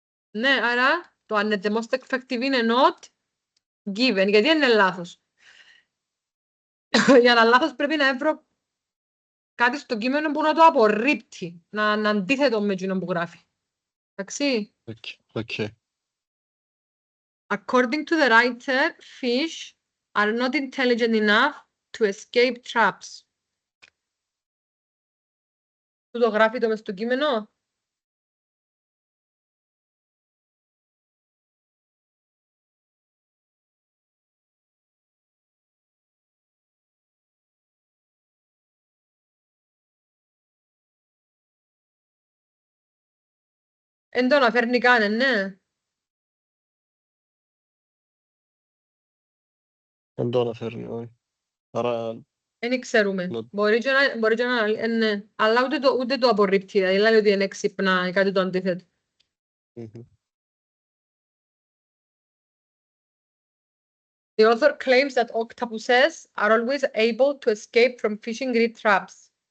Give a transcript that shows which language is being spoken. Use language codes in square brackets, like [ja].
[el] Ναι, άρα το αν είναι [en] the most effective [el] είναι [en] not given. [el] Γιατί είναι λάθος. Για να λάθος πρέπει να βρω κάτι στο κείμενο που να το απορρίπτει. Να είναι αντίθετο με εκείνο που γράφει. Εντάξει. [en] Okay. According to the writer, fish are not intelligent enough to escape traps. [el] Το γράφει το μες στο κείμενο. Εν το αναφέρνει καν, ναι. Δεν το αναφέρνει, όχι. Άρα... Δεν ξέρουμε. [en] Not... [el] Μπορεί και να ναι. Αλλά ούτε το απορρίπτει. Δηλαδή ότι είναι έξυπνα ή κάτι το αντίθετο. [en] The author claims that octopuses are always able to escape from fishing grid traps.